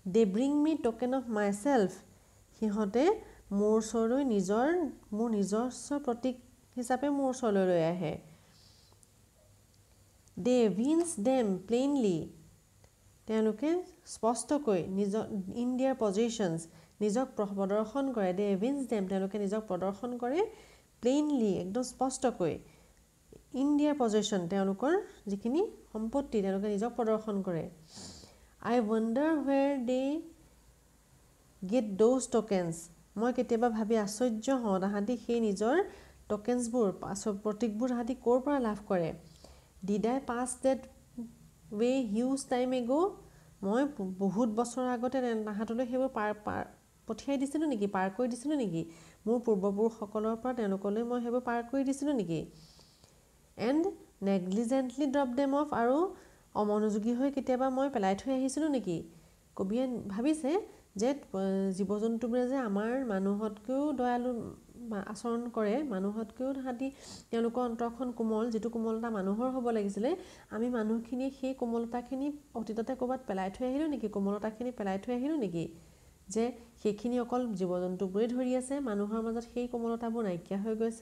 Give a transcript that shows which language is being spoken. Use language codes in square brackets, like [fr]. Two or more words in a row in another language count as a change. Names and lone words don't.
[en] They bring me token of myself. [as] সিহঁতে মোৰ ওচৰলৈ মোৰ নিজস্ব প্ৰতীক হিচাপে মোৰ ওচৰলৈ লৈ আহে. [en] They evince them plainly. [as] তেওঁলোকে স্পষ্টকৈ [en] in their positions [as] নিজক প্ৰদৰ্শন কৰে. [en] They evince them. [as] তেওঁলোকে নিজক প্ৰদৰ্শন কৰে plainly, একদম স্পষ্টকৈ. [en] In their possession [as] তেওঁলোকৰ যিখিনি সম্পত্তি তেওঁলোকে নিজক প্ৰদৰ্শন কৰে. [en] I wonder where they get those tokens. [as] মই কেতিয়াবা ভাবি আশ্চৰ্য হওঁ তাহাঁতি সেই নিজৰ টকেন্সবোৰ প্ৰতীকবোৰ তাহাঁতি ক'ৰ পৰা লাভ কৰে. [en] Did I pass that way huge time ago? [as] মই বহুত বছৰ আগতে তাহাঁতলৈ সেইবোৰ পঠিয়াই দিছিলোঁ নেকি, পাৰ কৰি দিছিলোঁ নেকি, মোৰ পূৰ্বপুৰুষসকলৰ পৰা তেওঁলোকলৈ মই সেইবোৰ পাৰ কৰি দিছিলোঁ নেকি. [en] And negligently drop them off. [as] আৰু অমনোযোগী হৈ কেতিয়াবা মই পেলাই থৈ আহিছিলোঁ নেকি. কবিয়ে ভাবিছে যে জীৱ জন্তুবোৰে যে আমাৰ মানুহতকৈও দয়ালু আচৰণ কৰে, মানুহতকৈও তাহাঁতি তেওঁলোকৰ অন্তৰখন কোমল, যিটো কোমলতা মানুহৰ হ'ব লাগিছিলে, আমি মানুহখিনিয়ে সেই কোমলতাখিনি অতীততে ক'ৰবাত পেলাই থৈ আহিলোঁ নেকি, কোমলতাখিনি পেলাই থৈ আহিলোঁ নেকি, যে সেইখিনি অকল জীৱ জন্তুবোৰেই ধৰি আছে, মানুহৰ মাজত সেই কোমলতাবোৰ নাইকিয়া হৈ গৈছে.